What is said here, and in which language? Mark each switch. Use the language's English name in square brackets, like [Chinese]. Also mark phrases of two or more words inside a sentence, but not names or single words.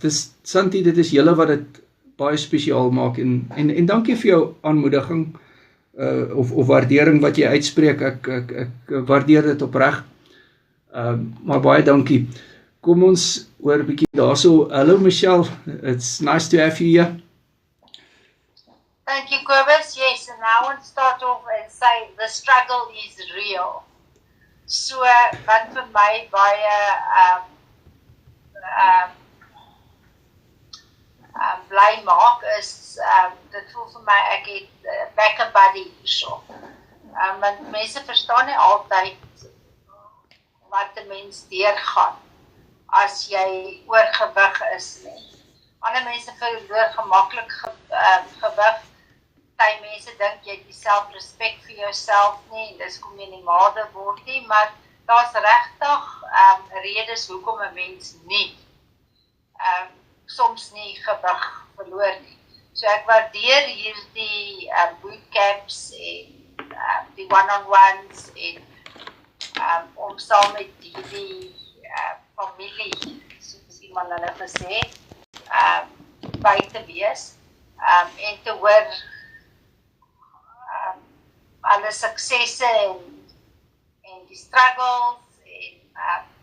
[Afrikaans] Santi, dit is julle wat dit baie spesiaal maak en dankie vir jou aanmoediging of waardering wat jy uitspreek. Ek waardeer dit opreg. Maar baie dankie. Kom ons hoor 'n bietjie daarso. Hallo Michelle, [English] it's nice to have you here. Thank you, Kobus. Yes, and I want to start off and say the struggle is real. So, [Afrikaans] wat vir my baie bly maak is, dit voel vir my ek het [English] back-up buddy [Afrikaans] hierso. Want mense verstaan nie altyd wat 'n mens deurgaan as jy oorgewig is nie. Ander mense verloor gemaklik gewig. Party mense dink jy het nie selfrespek vir jouself nie, dis kom jy nie maarder word nie, maar daar's regtig redes hoekom 'n mens nie soms nie gewig verloor nie. So ek waardeer hierdie bootcamps en die one-on-ones en om saam met die familie, soos iemand hulle gesê, by te wees en te hoor alle suksesse en die struggles en